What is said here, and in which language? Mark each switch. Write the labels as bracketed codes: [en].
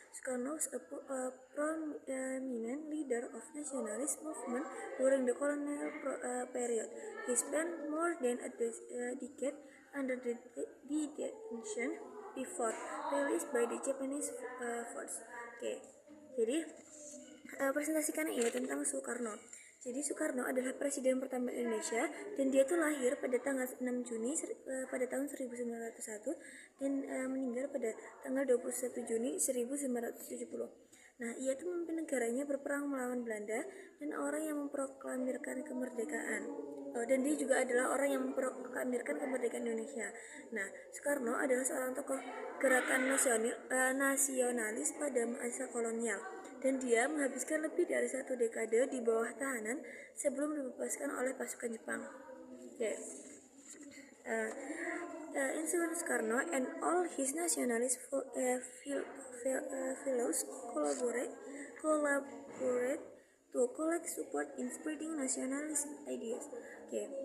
[en] Soekarno was a prominent leader of nationalist movement during the colonial period. He spent more than a decade under the detention before released by the Japanese force. Okay. [id] Jadi presentasikan ini tentang Soekarno. Jadi Soekarno adalah presiden pertama Indonesia dan dia tuh lahir pada tanggal 6 Juni pada tahun 1901 dan meninggal pada tanggal 21 Juni 1970. Nah, ia tuh memimpin negaranya berperang melawan Belanda dan orang yang memproklamirkan kemerdekaan. Dan dia juga adalah orang yang memproklamirkan kemerdekaan Indonesia. Nah, Soekarno adalah seorang tokoh gerakan nasionalis pada masa kolonial. Dan dia menghabiskan lebih dari 1 dekade di bawah tahanan sebelum dibebaskan oleh pasukan Jepang. [en] Okay. Influence Soekarno and all his nationalist fellows collaborate to collect support in spreading nationalist ideas. Okay.